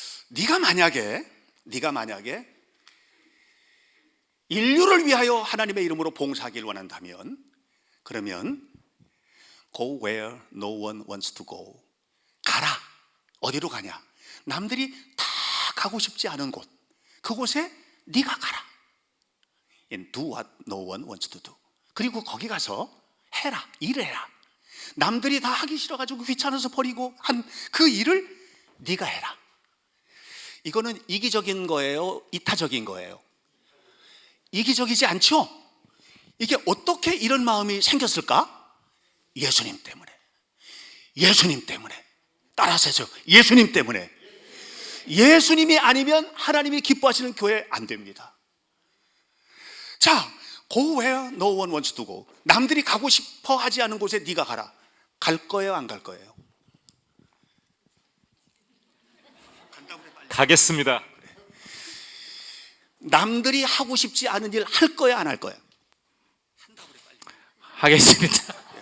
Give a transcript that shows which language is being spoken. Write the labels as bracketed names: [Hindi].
[Korean] 네가 만약에 인류를 위하여 하나님의 이름으로 봉사하기를 원한다면 그러면 [English] go where no one wants to go. [Korean] 가라. 어디로 가냐? 남들이 다 가고 싶지 않은 곳. 그곳에 네가 가라. [English] And do what no one wants to do. [Korean] 그리고 거기 가서 해라. 일을 해라. 남들이 다 하기 싫어가지고 귀찮아서 버리고 한 그 일을 네가 해라. 이거는 이기적인 거예요? 이타적인 거예요? 이기적이지 않죠? 이게 어떻게 이런 마음이 생겼을까? 예수님 때문에. 예수님 때문에. 따라서 해서 예수님 때문에. 예수님이 아니면 하나님이 기뻐하시는 교회 안 됩니다. 자, [English] go where no one wants to go. [Korean] 남들이 가고 싶어 하지 않은 곳에 네가 가라. 갈 거예요, 안 갈 거예요? 가겠습니다. 남들이 하고 싶지 않은 일 할 거야, 안 할 거야? 하겠습니다.